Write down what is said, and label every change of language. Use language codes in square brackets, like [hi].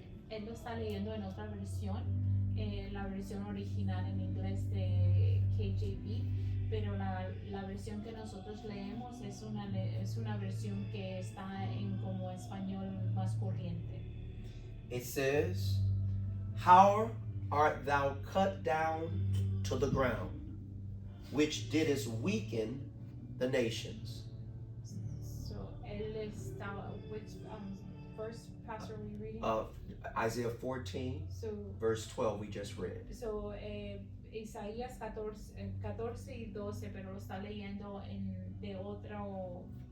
[es] Él lo está leyendo en otra versión, la versión original en inglés de KJV, pero la versión que nosotros leemos es una versión que está en como español más corriente. [en] It says, how art thou cut down to the ground, which didst weaken the nations? So, [es] él está, [en] which verse, Pastor, are we reading? Isaiah 14, So, verse 12, we just read. [es] Isaías 14 y 12, pero lo está leyendo de otro